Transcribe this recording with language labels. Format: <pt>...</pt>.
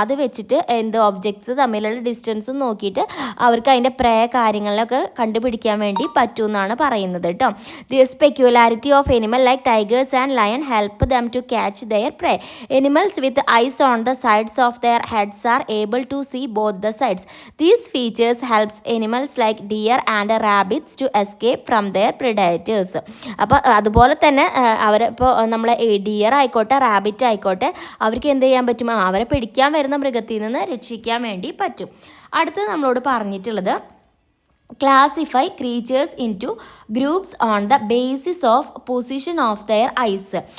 <ml>അത് വെച്ചിട്ട് എന്ത് ഒബ്ജക്ട്സ് തമ്മിലുള്ള ഡിസ്റ്റൻസും നോക്കിയിട്ട് അവർക്ക് അതിൻ്റെ പ്രേ കാര്യങ്ങളിലൊക്കെ കണ്ടുപിടിക്കാൻ വേണ്ടി പറ്റുമെന്നാണ് പറയുന്നത് കേട്ടോ.</ml> <en>The specularity of animal like tigers and lion help them to catch their prey. Animals with eyes on the sides of their heads are able to see both the sides. These features helps animals like deer and rabbits to escape from their predators.</en> <ml>അപ്പോൾ അതുപോലെ തന്നെ അവരിപ്പോൾ നമ്മളെ dear ആയിക്കോട്ടെ rabbit ആയിക്കോട്ടെ അവർക്ക് എന്ത് ചെയ്യാൻ പറ്റും? അവരെ പിടിക്കാൻ വരുന്ന മൃഗത്തിൽ നിന്ന് രക്ഷിക്കാൻ വേണ്ടി പറ്റും. അടുത്തത് നമ്മളോട് പറഞ്ഞിട്ടുള്ളത്</ml> <en>Classify creatures into groups on the basis of position of their eyes.</en>